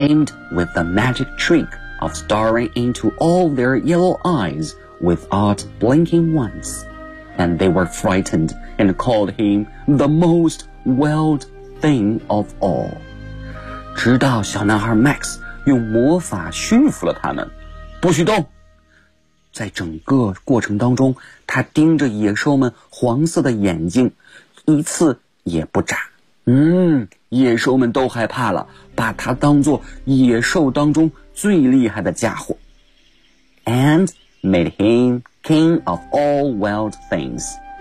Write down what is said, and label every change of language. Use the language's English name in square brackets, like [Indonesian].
[English] aimed with the magic trick of staring into all their yellow eyes without blinking once. And they were frightened and called him the most wild thing of all. [Chinese] 直到小男孩 Max 用魔法驯服了他们，不许动。在整个过程当中，他盯着野兽们黄色的眼睛，一次也不眨。野兽们都害怕了，把他当作野兽当中最厉害的家伙。 [English] And made him king of all wild things.